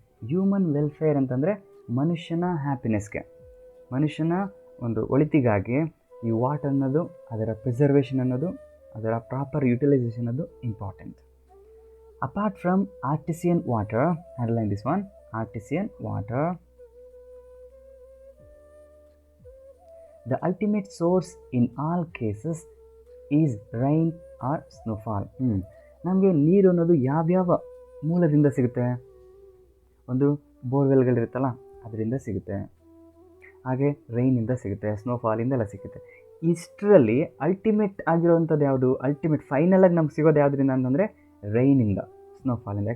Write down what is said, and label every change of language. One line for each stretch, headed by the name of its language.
Kannada: Human welfare ಅಂತಂದರೆ ಮನುಷ್ಯನ ಹ್ಯಾಪಿನೆಸ್ಗೆ, ಮನುಷ್ಯನ ಒಂದು ಒಳಿತಿಗಾಗಿ ಈ ವಾಟರ್ ಅನ್ನೋದು, ಅದರ ಪ್ರಿಸರ್ವೇಷನ್ ಅನ್ನೋದು, ಅದರ ಪ್ರಾಪರ್ ಯುಟಿಲೈಸೇಷನ್ ಅನ್ನೋದು important.
English: Apart from artesian water, underline this one, artesian water, the ultimate source in all cases is rain or snowfall.
Kannada: ನಮಗೆ ನೀರು ಅನ್ನೋದು ಯಾವ್ಯಾವ ಮೂಲದಿಂದ ಸಿಗುತ್ತೆ? ಒಂದು ಬೋರ್ವೆಲ್ಗಳಿರುತ್ತಲ್ಲ ಅದರಿಂದ ಸಿಗುತ್ತೆ, ಹಾಗೆ ರೈನಿಂದ ಸಿಗುತ್ತೆ, ಸ್ನೋಫಾಲಿಂದೆಲ್ಲ ಸಿಗುತ್ತೆ. ಇಷ್ಟರಲ್ಲಿ ಅಲ್ಟಿಮೇಟ್ ಆಗಿರೋವಂಥದ್ದು ಯಾವುದು? ಅಲ್ಟಿಮೇಟ್ ಫೈನಲಾಗಿ ನಮ್ಗೆ ಸಿಗೋದು ಯಾವುದರಿಂದ ಅಂತಂದರೆ ರೈನಿಂದ, ಸ್ನೋಫಾಲಿಂದ.